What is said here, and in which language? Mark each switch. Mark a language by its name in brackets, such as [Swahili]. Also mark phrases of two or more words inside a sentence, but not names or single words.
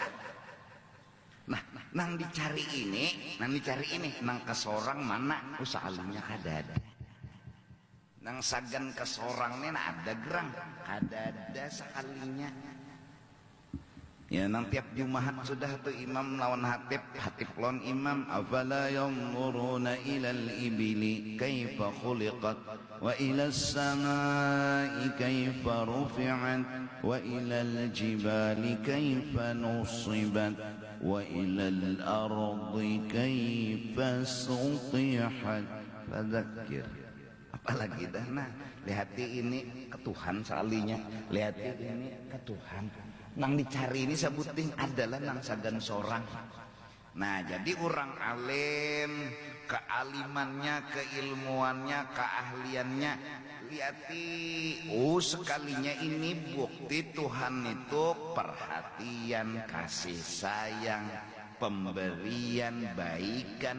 [Banjar] Nah, nang dicari ini, nang ke sorang mana? Usahanya kadada. Nang sagan ke sorang nih ada gerang, kadada sekalinya. Ya nang tiap Jumat sudah tuh imam lawan hatib lawan imam. [Arabic] أفلا ينظرون إلى الإبل كيف خلقت وإلى السماء كيف رفعت وإلى الجبال كيف نصبت وإلى الأرض كيف سطحت. [Banjar] Fadzakir. Apalagi dah nah, lihati ini ke Tuhan salinya, lihati ini ke Tuhan. Nang dicari ini sebuting adalah nang sagan sorang. Nah jadi orang alim, kealimannya, keilmuannya, keahliannya, lihati sekalinya ini bukti Tuhan itu perhatian, kasih sayang, pemberian, baikan.